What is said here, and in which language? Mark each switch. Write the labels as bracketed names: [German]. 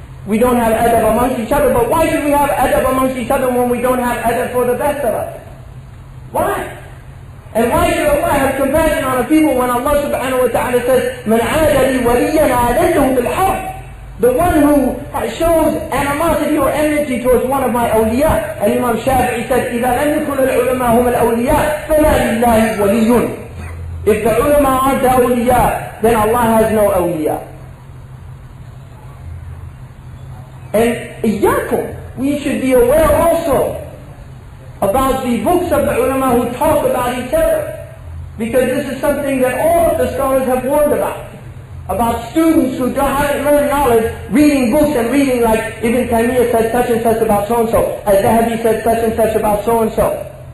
[English] We don't have adab amongst each other, but why should we have adab amongst each other when we don't have adab for the best of us? Why? And why should Allah have compassion on a people when Allah subhanahu wa ta'ala says, [Arabic] مَنْ عَادَ لِي وَلِيًّا عَادَلْتُهُ بِالْحَرْبِ? [English] The one who shows animosity or enmity towards one of my awliya. And Imam Shafi'i said, [Arabic] إِذَا لَمْ يَكُنِ الْعُلَمَا هُمَ الْأَوْلِيَاء فَمَا لِلَّهِ وَلِيٌّ. [English] If the ulama aren't the awliya, then Allah has no awliya. And iyakum, we should be aware also about the books of the ulama who talk about each other. Because this is something that all of the scholars have warned about students who haven't learned knowledge, reading books and reading like Ibn Taymiyyah said such and such about so-and-so, Al-Zahabi said such and such about so-and-so.